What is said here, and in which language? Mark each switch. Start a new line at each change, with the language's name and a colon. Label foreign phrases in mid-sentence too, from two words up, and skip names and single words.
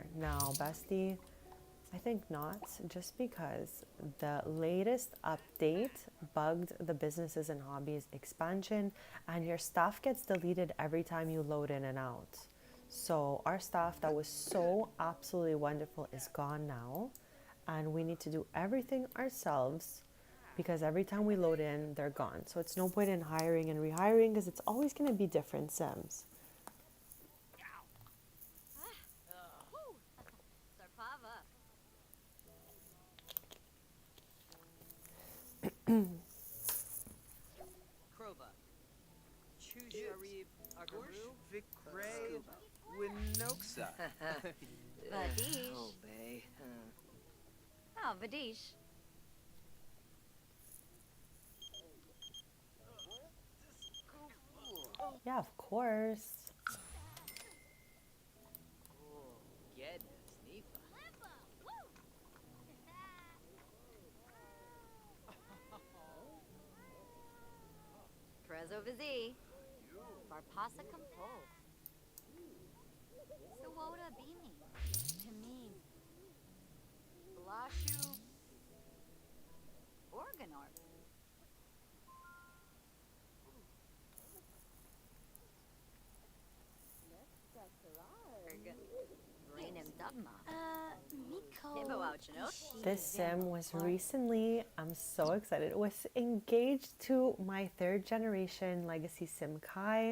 English: Now, Bestie, I think not, just because the latest update bugged the Businesses and Hobbies expansion, and your stuff gets deleted every time you load in and out. So our stuff that was so absolutely wonderful is gone now, and we need to do everything ourselves because every time we load in, they're gone. So it's no point in hiring and rehiring because it's always going to be different Sims. Krova. Chusharib Agaru. Vikray. Winoksa. Vadish. Oh, bae. Oh, Vadish. Yeah, of course. Trezo Vizi. Varpasa Kampo. Sawoda Bimi. Tamin. Blashu. Organar. This sim was recently, I'm so excited, was engaged to my 3rd generation legacy sim Kai.